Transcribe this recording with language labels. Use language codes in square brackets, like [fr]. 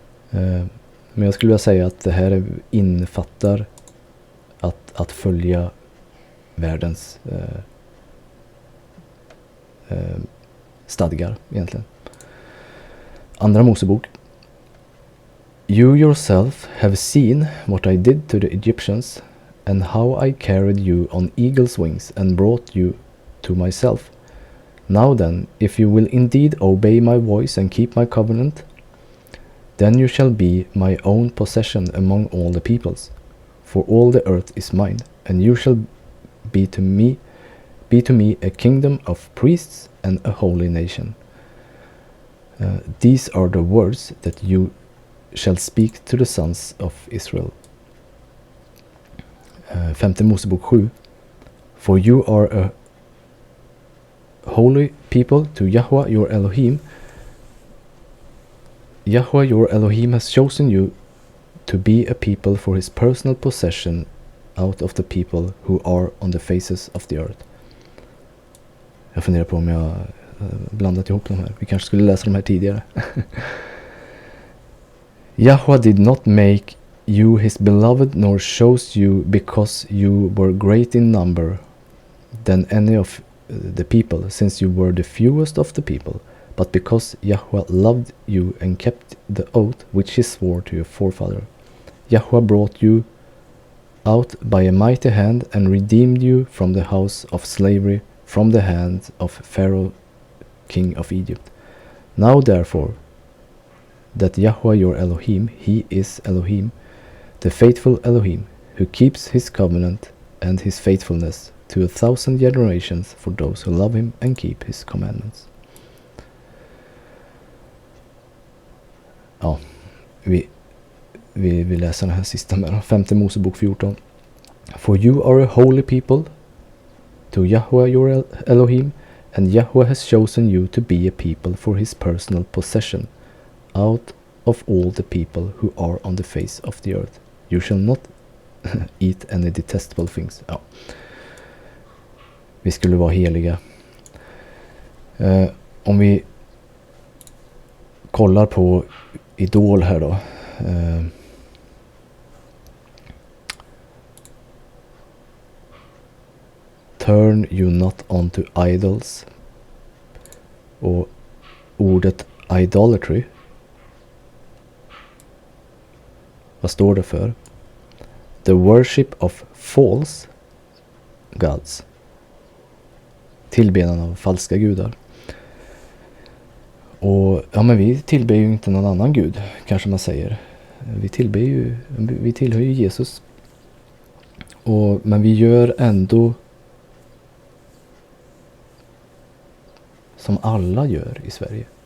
[sv] Men jag skulle vilja säga att det här innefattar att följa världens stadgar egentligen. Andra Mosebok. [en] You yourself have seen what I did to the Egyptians, and how I carried you on eagle's wings and brought you to myself. Now then, if you will indeed obey my voice and keep my covenant, then you shall be my own possession among all the peoples, for all the earth is mine, and you shall be to me a kingdom of priests and a holy nation. These are the words that you shall speak to the sons of Israel. 5 Mosebok 7. For you are a holy people to Yahweh your Elohim. Yahweh your Elohim has chosen you to be a people for his personal possession out of the people who are on the faces of the earth. [sv] Jag funderar på om jag blandat ihop de här. Vi kanske skulle läsa de här tidigare. [en] Yahweh did not make you his beloved, nor chose you because you were great in number than any of the people, since you were the fewest of the people, but because Yahweh loved you and kept the oath which he swore to your forefather. Yahweh brought you out by a mighty hand and redeemed you from the house of slavery, from the hand of Pharaoh, king of Egypt. Now therefore, that Yahweh your Elohim, he is Elohim, the faithful Elohim, who keeps his covenant and his faithfulness to 1,000 generations for those who love him and keep his commandments. [sv] ja, vi läser den här sista med då. 5 Mosebok 14. [en] For you are a holy people to Yahweh your Elohim, and Yahweh has chosen you to be a people for his personal possession out of all the people who are on the face of the earth. You shall not eat any detestable things. [sv] Ja. Vi skulle vara heliga. Om vi kollar på idol här då. [en] Turn you not onto idols. [sv] Och ordet idolatry, vad står det för? [en] The worship of false gods. [sv] Tillbedjan av falska gudar. Och ja, men vi tillber ju inte någon annan gud, kanske man säger. Vi tillhör ju Jesus. Men vi gör ändå som alla gör i Sverige.